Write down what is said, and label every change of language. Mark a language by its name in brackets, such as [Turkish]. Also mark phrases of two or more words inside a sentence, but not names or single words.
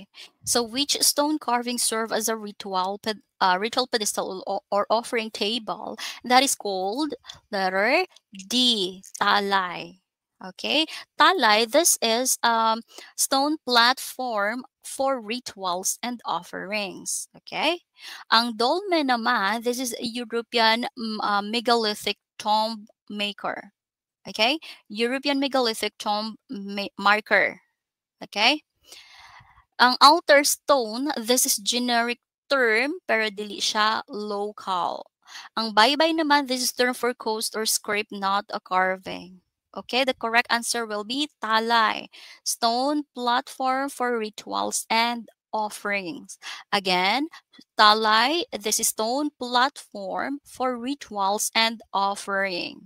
[English] So which stone carvings serve as a ritual pedestal or offering table? That is called letter D, talay. Okay. Talay, this is stone platform for rituals and offerings. [Cebuano] Okay. Ang dolmen naman, [English] this is a European megalithic tomb maker. Okay. European megalithic tomb marker. Okay. Ang altar stone, this is generic term [Cebuano] pero dili siya [English] local. [Cebuano] Ang baybay naman, [English] this is term for coast or script, not a carving. Okay, the correct answer will be talay, stone platform for rituals and offerings. Again, talay, this is stone platform for rituals and offering.